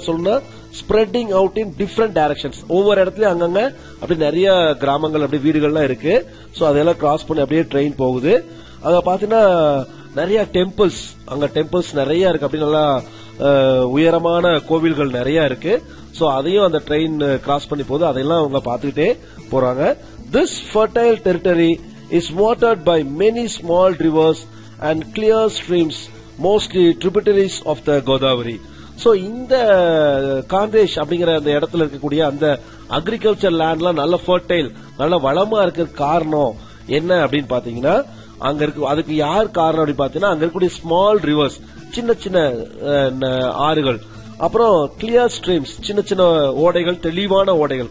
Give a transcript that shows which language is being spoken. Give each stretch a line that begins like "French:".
Tamil: சொல்லணும்னா spreading out in different directions. ஒவ்வொரு இடத்துலயும் அங்கங்க அப்படி நிறைய கிராமங்கள் அப்படி வீடுகள்லாம் இருக்கு. சோ அதெல்லாம் கிராஸ் பண்ணி அப்படியே ட்ரெயின் போகுது. அங்க பாத்தீங்கன்னா நிறைய டெம்பிள்ஸ், அங்க டெம்பிள்ஸ் நிறைய இருக்கு. அப்படி நல்லா உயரமான கோவில்கள் நிறைய இருக்கு. சோ அதையும் அந்த ட்ரெயின் கிராஸ் பண்ணி போகுது. அதெல்லாம் அவங்க பாத்துக்கிட்டே போறாங்க.
English: This fertile territory is watered by many small rivers and clear streams, mostly tributaries of the Godavari.
Tamil: So இந்த காந்தேஷ் அப்படிங்கிற அந்த இடத்துல இருக்கக்கூடிய அந்த அக்ரிகல்ச்சர் லேண்ட்லாம் நல்ல ஃபர்டைல், நல்ல வளமா இருக்கிற காரணம் என்ன அப்படின்னு பாத்தீங்கன்னா அங்க இருக்கு. அதுக்கு யார் காரணம் அப்படின்னு பாத்தீங்கன்னா அங்க இருக்கக்கூடிய ஸ்மால் ரிவர்ஸ், சின்ன சின்ன ஆறுகள், அப்புறம் கிளியர் ஸ்ட்ரீம்ஸ், சின்ன சின்ன ஓடைகள், தெளிவான ஓடைகள்.